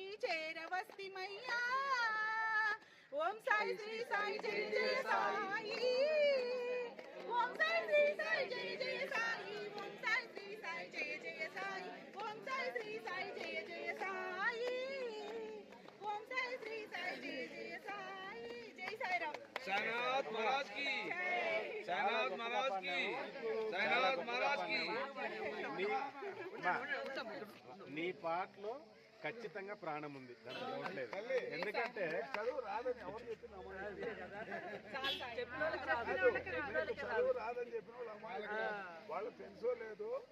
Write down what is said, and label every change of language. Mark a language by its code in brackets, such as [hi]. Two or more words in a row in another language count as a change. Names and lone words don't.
[te] చేరవస్తిమయ్యా ఓం సాయి శ్రీ సాయి జై జయ సాయి ఓం సాయి శ్రీ సాయి జయ జయ సాయి ఓం సాయి శ్రీ సాయి జయ జయ సాయి ఓం సాయి శ్రీ సాయి జయ జయ సాయి ఓం సాయి శ్రీ సాయి జయ జయ సాయి జై సాయిరామ్ [hi] साईनाथ महाराज की साईनाथ महाराज की साईनाथ महाराज की [te] నీ పాటలో ఖచ్చితంగా ప్రాణం ఉంది, దాంట్లో డౌట్ లేదు. ఎందుకంటే చదువు రాదని ఎవరు చెప్పిన చదువు రాదని చెప్పిన వాళ్ళు తెలుసో లేదు